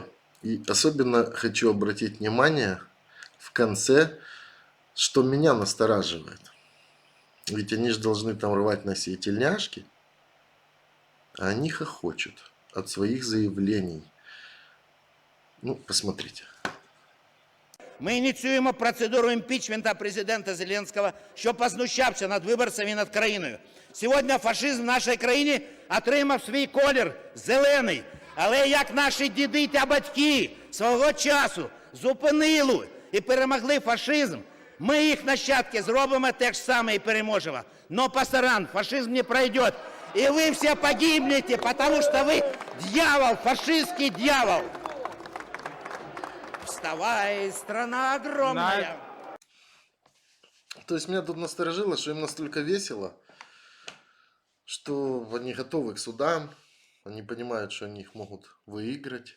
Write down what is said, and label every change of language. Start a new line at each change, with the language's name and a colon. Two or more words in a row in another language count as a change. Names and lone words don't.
Russian: И особенно хочу обратить внимание в конце, что меня настораживает. Ведь они же должны там рвать на себе тельняшки. А они хохочут от своих заявлений. Ну, посмотрите.
Ukrainian: Ми ініціюємо процедуру імпічменту президента Зеленського, що познущався над виборцями і над країною. Сьогодні фашизм в нашій країні отримав свій колір – зелений. Але як наші діди та батьки свого часу зупинили і перемогли фашизм, ми, їх нащадки, зробимо те ж саме і переможемо.
Spanish: No pasarán,
Ukrainian: фашизм не пройде.
Russian: И вы все погибнете, потому что вы дьявол, фашистский дьявол. Вставай, страна огромная. То есть меня тут насторожило, что им настолько весело, что они готовы к судам, они понимают, что они их могут выиграть.